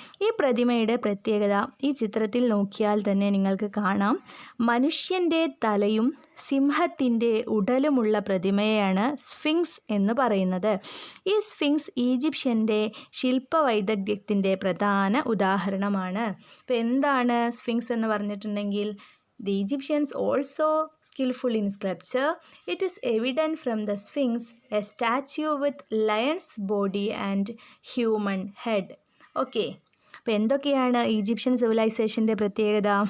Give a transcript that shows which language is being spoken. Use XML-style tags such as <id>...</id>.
<ml>ഈ പ്രതിമയുടെ പ്രത്യേകത ഈ ചിത്രത്തിൽ നോക്കിയാൽ തന്നെ നിങ്ങൾക്ക് കാണാം. മനുഷ്യൻ്റെ തലയും സിംഹത്തിൻ്റെ ഉടലുമുള്ള പ്രതിമയാണ് സ്ഫിങ്സ് എന്ന് പറയുന്നത്. ഈ സ്ഫിങ്സ് ഈജിപ്ഷ്യൻ്റെ ശില്പവൈദഗ്ധ്യത്തിൻ്റെ പ്രധാന ഉദാഹരണമാണ്. അപ്പോൾ എന്താണ് സ്ഫിങ്സ് എന്ന് പറഞ്ഞിട്ടുണ്ടെങ്കിൽ,</ml> <en>The Egyptians also skillful in sculpture. It is evident from the Sphinx, a statue with lion's body and human head.</en> <ml>Okay, അപ്പോൾ എന്തൊക്കെയാണ് ഈജിപ്ഷ്യൻ സിവിലൈസേഷൻ്റെ പ്രത്യേകത?</ml>